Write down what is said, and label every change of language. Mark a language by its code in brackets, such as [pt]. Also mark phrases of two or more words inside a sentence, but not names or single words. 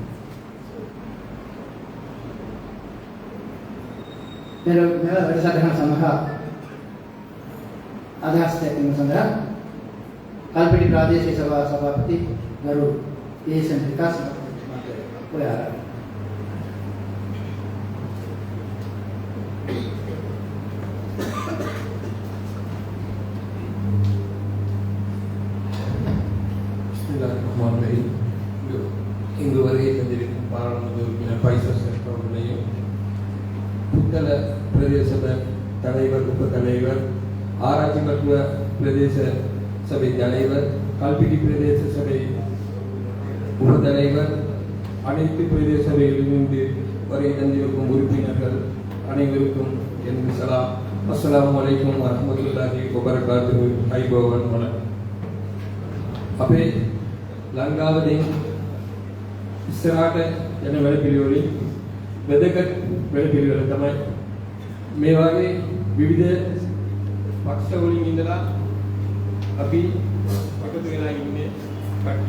[si] මෙල වැඩසටහන සඳහා අදහස් දැක්වීම සඳහා කල්පිටි ප්‍රාදේශීය සභාව සභාපති ගරු ඒසන් විකාස් මහත්මයා ඔය ආරම්භ. [ar] بسم الله الرحمن الرحيم. [ta] இங்கு வருகை தந்திருக்கும் பாராளுமன்ற உறுப்பினர் பைசர் செல்வம் அவர்களையும் புத்தள பிரதேச தலைவர் உப தலைவர் ஆராய்ச்சி மருத்துவ பிரதேச சபை தலைவர் கல்பிட்டி பிரதேச சபை உப தலைவர் அனைத்து பிரதேச சபைகளிலிருந்து வருகை தந்திருக்கும் உறுப்பினர்கள் அனைவருக்கும் எனது சலாம். [ar] السلام عليكم ورحمة الله وبركاته. ஐபோவன் வணக்கம். [si] අපේ ලංකාවෙන් ඉස්සරහට යන වැඩ පිළිවෙලින් වැදගත් වැඩ පිළිවෙල තමයි මේ වගේ විවිධ පක්ෂ වලින් ඉඳලා අපි එකතු වෙලා ඉන්නේ කට්ටිය.